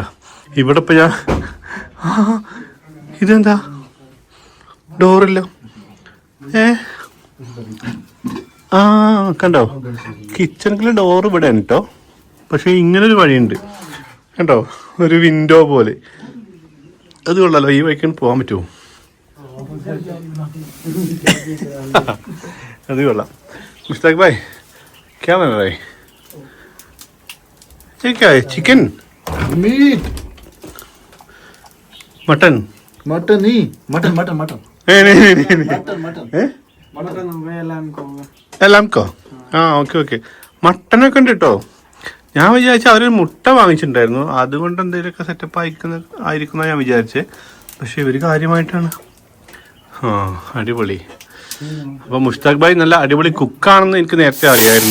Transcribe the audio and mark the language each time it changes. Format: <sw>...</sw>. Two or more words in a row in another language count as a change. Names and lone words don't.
<ml>ഇവിടെ ഇപ്പോൾ ഞാൻ ഇതെന്താ ഡോറില്ല, കണ്ടോ, കിച്ചണിലെ ഡോർ ഇവിടെ ആണ് കേട്ടോ. പക്ഷേ ഇങ്ങനൊരു വഴിയുണ്ട് കണ്ടോ, ഒരു വിൻഡോ പോലെ. അത് കൊള്ളാലോ, ഈ വഴിക്കാണ് പോകാൻ പറ്റുമോ? അത് കൊള്ളാം.</ml> <hi>മുസ്താഖ് ഭായ് क्या बन रहा है? ये क्या है? चिकन, मीट, मटन? मटन नहीं, मटन मटन मटन नहीं मटन मटन</hi> <ml>ലാംകോ? ആ</ml> <en>okay okay.</en> <ml>മട്ടനൊക്കെ ഉണ്ട് കേട്ടോ. ഞാൻ വിചാരിച്ച അവർ മുട്ട വാങ്ങിച്ചിട്ടുണ്ടായിരുന്നു, അതുകൊണ്ട് എന്തെങ്കിലുമൊക്കെ സെറ്റപ്പ് ആയിരിക്കുന്ന ഞാൻ വിചാരിച്ചേ. പക്ഷെ ഇവർ കാര്യമായിട്ടാണ്. ആ അടിപൊളി. അപ്പോൾ മുസ്താഖ് ഭായ് നല്ല അടിപൊളി കുക്കാണെന്ന് എനിക്ക് നേരത്തെ അറിയായിരുന്നു.</ml>